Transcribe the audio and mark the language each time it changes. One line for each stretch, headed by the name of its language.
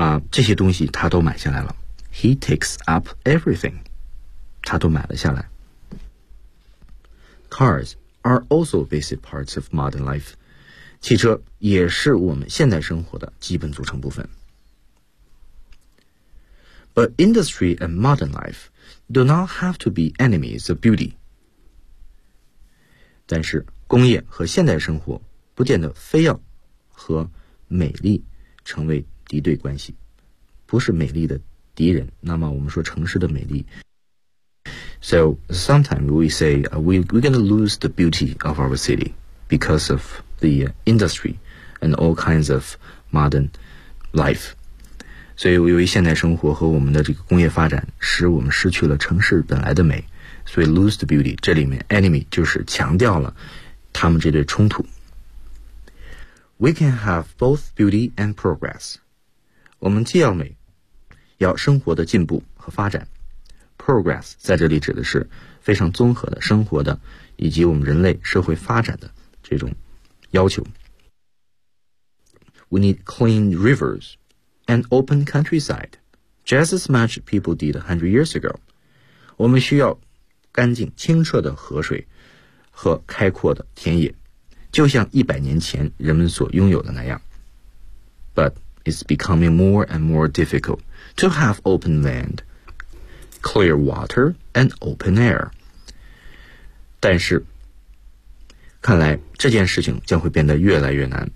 Chinese: 这些东西他都买下来了。
English: He takes up everything.
Chinese: 他都买了下来。
English: Cars are also basic parts of modern life.
Chinese: 汽车也是我们现代生活的基本组成部分。
English: But industry and modern life do not have to be enemies of beauty.
Chinese: 但是工业和现代生活不见得非要和美丽成为敌对关系，不是美丽的敌人。那么我们说城市的美丽。
English: So sometimes we say we're going to lose the beauty of our city because of the industry and all kinds of modern life.
Chinese: 所以由于现代生活和我们的这个工业发展使我们失去了城市本来的美，所以
English: lose the beauty
Chinese: 这里面 enemy 就是强调了他们这对冲突。
English: We can have both beauty and progress.
Chinese: 我们既要美，要生活的进步和发展。 Progress 在这里指的是非常综合的生活的以及我们人类社会发展的这种要求。
English: We need clean rivers and open countryside, just as much people did 100 years ago.
Chinese: 我们需要干净清澈的河水和开阔的田野。就像一百年前人们所拥有的那样。
English: But it's becoming more and more difficult to have open land, clear water, and open air.
Chinese: 但是，看来这件事情将会变得越来越难。